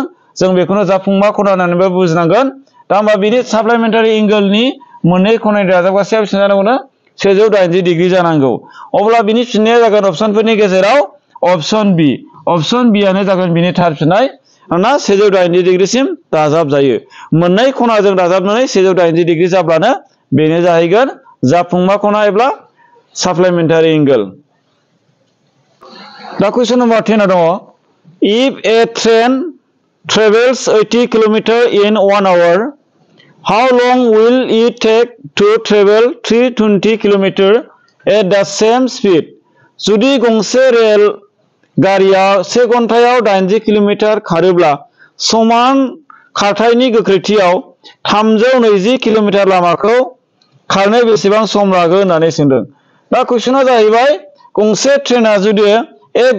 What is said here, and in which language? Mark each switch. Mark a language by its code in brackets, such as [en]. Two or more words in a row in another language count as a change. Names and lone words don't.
[brx] जों बेखौनो जाफुंमा खना होननानैबो बुजिनांगोन दा होमबा बिनि [en] supplementary angleनि [brx] मोननै खनानि दाजाबगासैया बेसेबां जानांगौनो 180 डिग्री जानांगौ अब्ला बिनि फिननाया जागोन ऑप्शनफोरनि गेजेराव [en] option B [brx] आनो जागोन बिनि थार फिननाय ना 180 डिग्रीसिम दाजाबजायो मोननै खनाजों दाजाबनानै 180 डिग्री जाब्लानो बेनो जाहैगोन जाफुंमा खना एबा [en] supplementary angle [brx] दा क्वेश्चन नम्बर 10 आव दङ [en] if a train travels 80 km in 1 hour how long will it take to travel 320 km at the same speed [brx] जुदि गंसे रेल गारिया 1 घन्टायाव 80 किलोमिटार खारोब्ला समान खारथायनि गोख्रैथियाव 320 किलोमिटार लामाखौ खारनो बेसेबां सम लागोन होननानै सोंदों दा कुइसना जाहैबाय गंसे ट्रेना जुदि 1